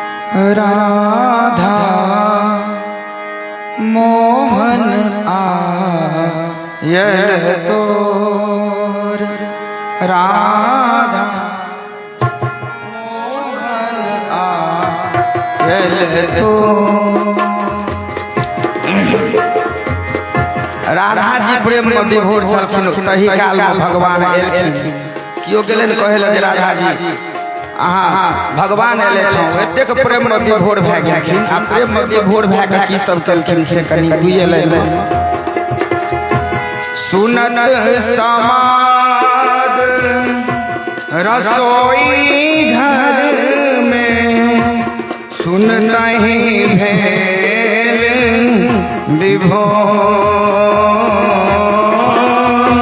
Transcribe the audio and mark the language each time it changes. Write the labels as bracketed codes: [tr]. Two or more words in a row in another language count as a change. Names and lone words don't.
[mai] राधा मोहन आयल तोर राधा मोहन आयल तोर। राधा जी प्रेम में विभोर छलखिन तही काल में भगवान एलखिन। कियो गेलन कहे लगे राधा जी अहाँ भगवान एले छौ एतेक प्रेम में विभोर भए गेलखिन आ प्रेम में विभोर भए के की सब केलखिन से कनी बुझे ले। सुनत समाद रसोई घर में सुनहि भेल विभोर।